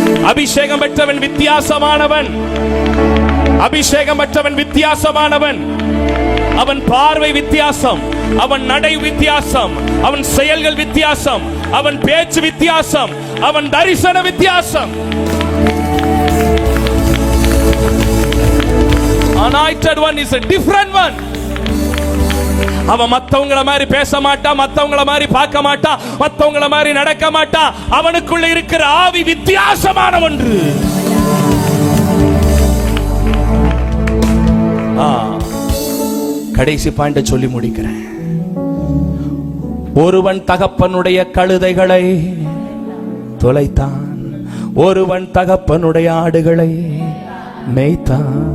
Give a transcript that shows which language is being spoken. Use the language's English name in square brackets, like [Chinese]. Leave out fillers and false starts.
[Tamil] அபிஷேகம் பெற்றவன் வித்தியாசமானவன், அபிஷேகம் பெற்றவன் வித்தியாசமானவன். அவன் பார்வை வித்தியாசம், அவன் நடை வித்தியாசம், அவன் செயல்கள் வித்தியாசம், அவன் பேச்சு வித்தியாசம், அவன் தரிசன வித்தியாசம். [English] Anointed one is a different one. [Tamil] அவன் மத்தவங்கள மாதிரி பேச மாட்டா, மத்தவங்கள மாதிரி பார்க்க மாட்டா, மத்தவங்கள மாதிரி நடக்க மாட்டா. அவனுக்குள்ள இருக்கிற ஆவி வித்தியாசமான ஒன்று. கடைசி பாயிண்ட சொல்லி முடிக்கிறேன். ஒருவன் தகப்பனுடைய கழுதைகளை தொலைத்தான், ஒருவன் தகப்பனுடைய ஆடுகளை மேய்த்தான்.